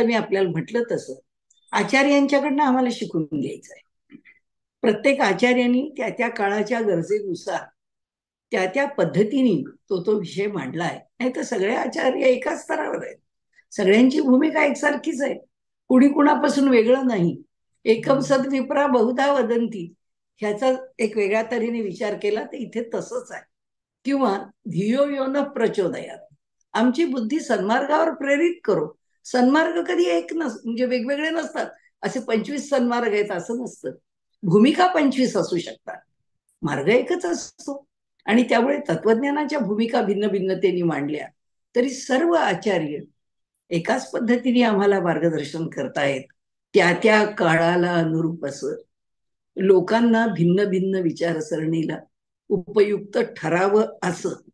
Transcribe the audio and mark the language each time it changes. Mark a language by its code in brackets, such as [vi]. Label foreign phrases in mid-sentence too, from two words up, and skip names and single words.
[mr] मी आपल्याला म्हटलं तसं आचार्यांच्याकडनं आम्हाला शिकून घ्यायचं आहे. प्रत्येक आचार्यांनी त्या त्या काळाच्या गरजेनुसार त्या त्या पद्धतीने तो विषय मांडलाय. नाही तर सगळे आचार्य एकाच स्तरावर आहेत, सगळ्यांची भूमिका एकसारखीच आहे, कुणी कुणापासून वेगळं नाही. [sa] एकम सद विप्रा बहुधा वदंती [mr] ह्याचा एक वेगळ्या तऱ्हेने विचार केला तर इथे तसंच आहे. [sa] किंवा धियो यो न प्रचोदयात, [mr] आमची बुद्धी सन्मार्गावर प्रेरित करो. सन्मार्ग कधी एक म्हणजे वेगवेगळे नसतात, असे 25 सन्मार्ग आहेत असं नसतं. भूमिका 25 असू शकतात, मार्ग एकच असतो. आणि त्यामुळे तत्वज्ञानाच्या भूमिका भिन्न भिन्नतेने मांडल्या तरी सर्व आचार्य एकाच पद्धतीने आम्हाला मार्गदर्शन करतायत, त्या त्या काळाला अनुरूप असं लोकांना भिन्न भिन्न विचारसरणीला उपयुक्त ठरावं असं.